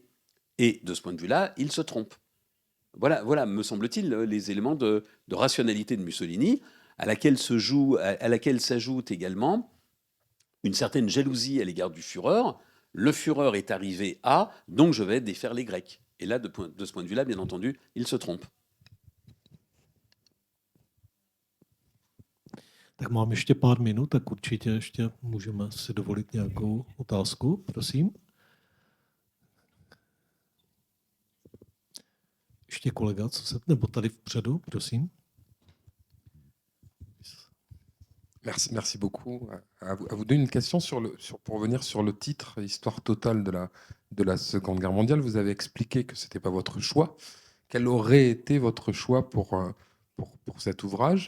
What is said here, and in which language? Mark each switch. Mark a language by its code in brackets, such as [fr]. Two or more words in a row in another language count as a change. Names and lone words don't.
[fr] Et de ce point de vue-là, il se trompe. Voilà, me semble-t-il, les éléments de rationalité de Mussolini, à laquelle s'ajoute également une certaine jalousie à l'égard du Führer. Le Führer est arrivé à, donc je vais défaire les Grecs. Et là, de ce point de vue-là, bien entendu, il se trompe. [cs] Tak mám ještě pár minut, tak určitě ještě můžeme si dovolit nějakou otázku, prosím. Ještě kolega, nebo tady vpředu, prosím. [fr] Merci beaucoup. À vous deux, une question pour revenir sur le titre, Histoire totale de la Seconde Guerre mondiale. Vous avez expliqué que ce n'était pas votre choix. Quel aurait été votre choix pour cet ouvrage?